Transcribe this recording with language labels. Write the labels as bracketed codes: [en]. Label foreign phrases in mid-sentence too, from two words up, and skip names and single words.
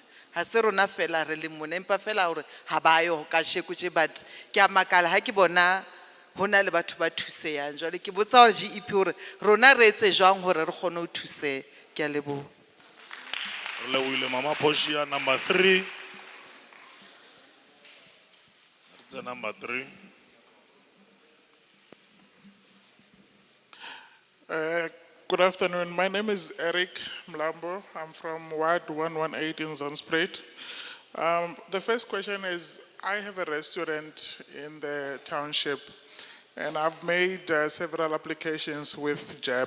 [st] Ha se rona fela re le mona, empa fela hore ha ba yo ka sheko tje, but ke a makala ha ke bona hona le batho ba thuseyang. Jwale ke botsa hore GEP hore rona re etse jwang hore re kgone ho thuseha. Ke a leboha. Re lebohile Mama Poshia, [en] number 3. It's a number 3. Good afternoon. My name is Eric Mlambo. I'm from Ward 118 in Zandspruit. The first question is, I have a restaurant in the township and I've made several applications with JEP.